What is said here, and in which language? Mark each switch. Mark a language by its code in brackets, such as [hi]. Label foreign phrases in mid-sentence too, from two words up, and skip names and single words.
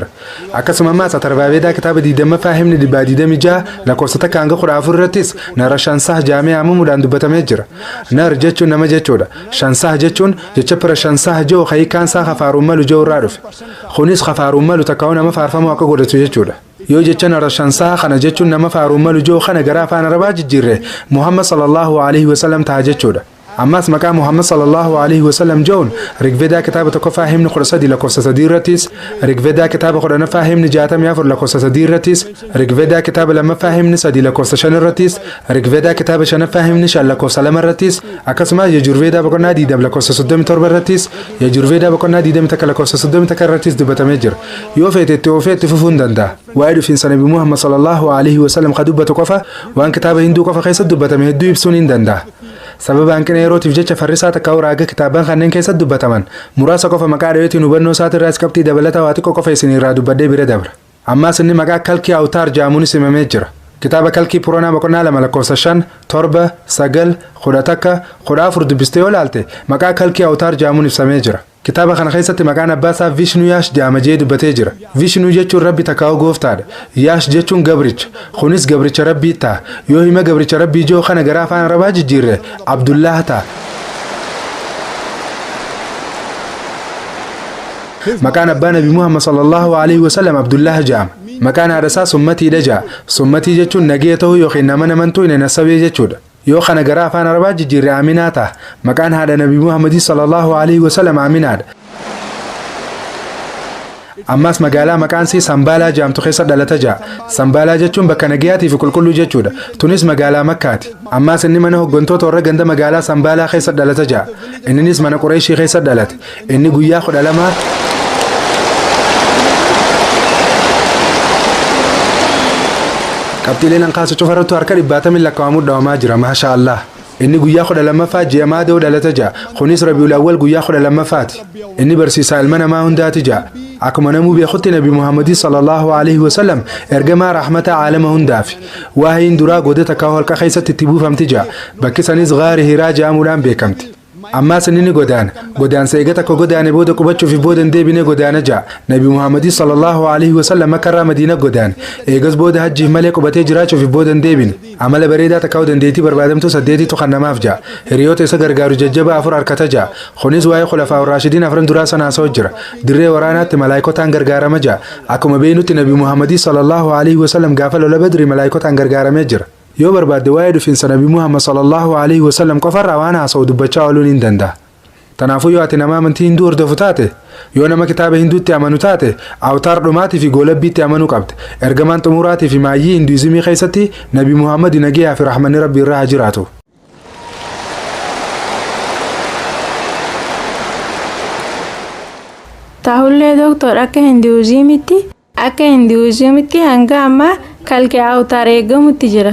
[om] Akkasuma ammas Atarvaabeedaa kitaaba 20ffaa himni 26 lakkoofsa 1 hanga 14 irrattis nara shansah jaamee haamamuudhaan dubbatamee jira. Nar jechuun nama jechuudha. Shansah jechuun jecha pira shansah joo hiikaansaa kafaaruun malu joo irraa dhufe. Kunis kafaaruun malu takkaa'u nama faarfamu akka godhatu jechuudha. Yoo jecha nara shansaa kana jechuun nama faaruun malu joo kana gara afaan arabaa jijjiirre muhammad [ar] صلى الله عليه وسلم [om] ta'a jechuudha. Ammas maqaa muhammad [ar] صلى الله عليه وسلم [om] joon Rigveedaa kitaaba 1ffaa himni 13 lakkoofsa 3 irrattis Rigveedaa kitaaba 10ffaa himni 64 lakkoofsa 3 irrattis Rigveedaa kitaaba 2ffaa himni 3 lakkoofsa 5 irrattis Rigveedaa kitaaba 5ffaa himni 5 lakkoofsa 2 irrattis akkasumas Yajurveedaa boqonnaa 20 lakkoofsa 37 irrattis Yajurveedaa boqonnaa 21 lakkoofsa 31 irrattis dubbatamee jira. Yoo feetetti ofeetti fufuu hin danda'a. Waa'ee dhufiinsa nabii muhammad [ar] صلى الله عليه وسلم [om] ka dubbatu qofa waan kitaaba hinduu qofa keessatti dubbatame hedduu ibsuun hin danda'a. Sababa hanqina yerootiif jecha farrisaa takkaa'u raaga kitaaban kanneen keessatti dubbataman muraasa qofa maqaa dhaweetiin hubannoo isaatirraas qabxii dabalataa waa xiqqoo qofa isinirraa dubbadhee bira dabra. Ammas inni maqaa kalkii awtaar jaamuunis himamee jira. Kitaaba kalkii puranaa boqonnaa 2 lakkoofsa 5 7 9 11 14 dubbistee yoo laalte maqaa kalkii awtaar jaamuun ibsamee jira. Kitaaba kana keessatti maqaan abbaa isaa Vishnu Yaash jaamajee dubbatee jira. Vishnu jechuun rabbi takkaa'u gooftaadha. Yaash jechuun gabricha. Kunis gabricha rabbii ta'a. Yoo hima gabricha rabbii joo kana gara afaan arabaa jijjiirre Abdullah ta'a. Maqaan abbaa nabii muhammad [ar] صلى الله عليه وسلم [om] Abdullah jaama. Maqaan haadha isaa Summatiidha ja'a. Summatii jechuun nagee ta'uu yookiin nama namantuu hin nasabee jechuudha. Yoo kana gara afaan arabaa jijjiirre Aminaa ta'a. Maqaan haadha nabii muhammad [ar] صلى الله عليه وسلم [om] Aminaadha. ammas magaalaa maqaan isii Sambaalaa jedhamtu keessa dhalata ja'a. Sambaalaa jechuun bakka nagayaatii fi qulqulluu jechuudha. Tunis magaalaa Makkaati. Ammas inni mana hooggantoota warra ganda magaalaa Sambaalaa keessa dhalata ja'a. Innis mana Qureeshii keessa dhalate. Inni guyyaa 12 qabxiileen hanqaasu cufarrattu harka 70 lakkaa'amuu dhawamaa jira. [ar] ما شاء الله. [om] Inni guyyaa 12ffaa ji'a Maadoo dhalata ja'a. Kunis Rabiul Awwal guyyaa 12ffaati. Inni barsiisaa ilma namaa hundaati ja'a. Akkuma namuu beekutti Nabi Muhammad [ar] صلى الله عليه وسلم [om] ergamaa rahmata aalama hundaafi. Waahiin duraa goda takkaa holqa keessatti itti buufamti ja'a. Bakki sanis Ghaari Hiraa jedhamuudhaan beekamti. Ammas inni godaansa eega takka godaane booda qubachuuf booda deebine godaana ja'a. Nabi Muhammad [ar] صلى الله عليه وسلم [om] Makkarraa Madiina godaane. Eegas booda hajjiif malee qubatee jiraachuuf booda deebine. Amala bareedaa takkaa dandeettii barbaadamtu 8tu kan namaaf ja'a. Hiriyoota isa gargaaru jajjabaa 4 harkata ja'a. Kunis waa'ee khulafaa Raashidiin 4 duraa sanaa soo jira. Dirree waraanaatti malaayikotaan gargaarama ja'a. Akkuma beeynutti Nabi Muhammad [ar] صلى الله عليه وسلم [om] gaafa lola Badri malaayikotaan gargaaramee jira. Yoo barbaadde waa'ee dhufiinsa Nabi Muhammad [ar] صلى الله عليه وسلم [om] qofarraa waan haasa'u dubbachaa ooluun hin danda'a. Tanaafuu yoo ati nama amantii hinduu hordofu taate, yoo nama kitaaba hinduutti amanu taate, awtaar dhumaatii fi goolabbiitti amanuu qabde. Ergamaan xumuraatii fi maayyii hinduizimii keessatti Nabi Muhammad nagiyaa fi rahmanni Rabbi irraa haa jiraatu. Tahullee doktor akka hinduizimitti hanga ammaa kalqee awtaar eegamutti jira.